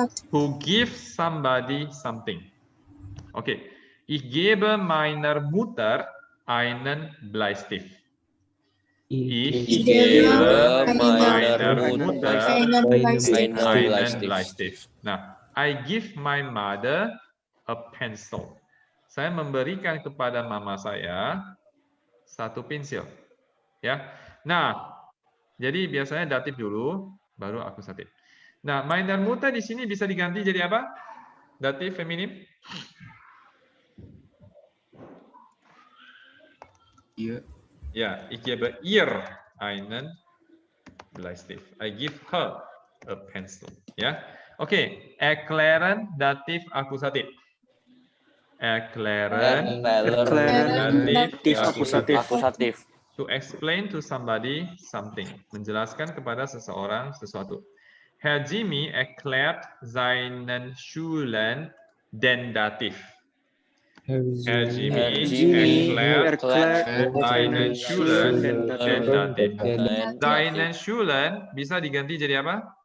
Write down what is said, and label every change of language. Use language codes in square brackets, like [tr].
[en] To give somebody something. Oke. [de] Ich gebe meiner Mutter einen Bleistift. Ich gebe meiner Mutter einen Bleistift. [en] Nah, I give my mother a pencil. [id] Saya memberikan kepada mama saya satu pensil. Ya. Nah, jadi biasanya datif dulu, baru akusatif. Nah, [de] meiner Mutter [id] di sini bisa diganti jadi apa? Datif feminim? [de] Ihr. Ja, ich gebe ihr einen Bleistift. [en] I give her a pencil. [id] Ya, oke. [de] Erklären datif akusatif. Erklären datif akusatif. [en] To explain to somebody something. [id] Menjelaskan kepada seseorang sesuatu. [de] Herr Jimmy erklärt seinen Schülern den Dativ. Herr Jimmy erklärt seinen Schülern den Dativ. Seinen Schülern [id] bisa diganti jadi apa?